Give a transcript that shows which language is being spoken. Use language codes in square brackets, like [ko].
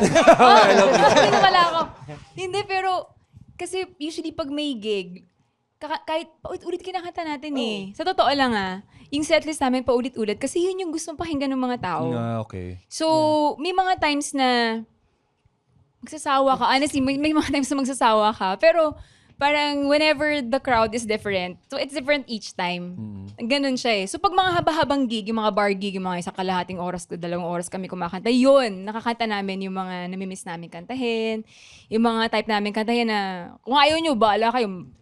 [tl] Diba? Hindi na pala ako. Hindi, pero kasi usually pag may gig, kahit paulit-ulit kinakanta natin eh. Sa totoo lang yung setlist namin paulit-ulit kasi yun yung gustong pakinggan ng mga tao. Okay. So, may mga times na magsasawa ka. Honestly, may mga times na magsasawa ka. Pero parang [en] whenever the crowd is different, so it's different each time. [tl] Ganun siya eh. So pag mga haba-habang gig, yung mga bar gig, yung mga isang kalahating oras, 2 oras kami kumakanta, yun, nakakanta namin yung mga namimiss namin kantahin, yung mga type namin kantahin na kung ayaw nyo, baala kayo.